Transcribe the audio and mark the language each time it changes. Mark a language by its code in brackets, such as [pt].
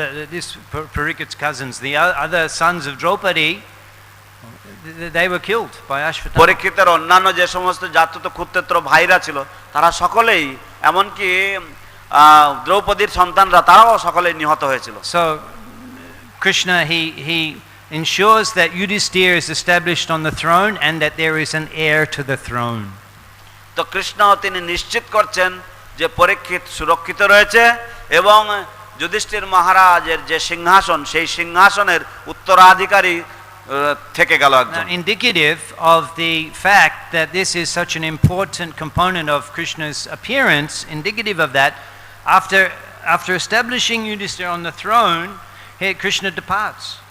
[en] This Parikshit's cousins, the other sons of Draupadi, they were killed by Ashvatthama. [bn] পরীক্ষিতের অন্যান্য যে সমস্ত জাতত ক্ষুদ্রেত্র ভাইরা ছিল, তারা সকলেই, এমনকি দ্রৌপদীর সন্তানরা, তারাও সকলেই নিহত হয়েছিল। [en] So Krishna, he ensures that Yudhisthira is established on the throne and that there is an heir to the throne. [bn] তো কৃষ্ণ তিনি নিশ্চিত করছেন যে পরীক্ষিত সুরক্ষিত রয়েছে এবং যুধিষ্ঠির মহারাজের যে সিংহাসন, সেই সিংহাসনের উত্তরাধিকারী থেকে গেল একজন। [en] Indicative of the fact that this is such an important component of Krishna's appearance, indicative of that, after establishing Yudhisthira on the throne, Krishna departs.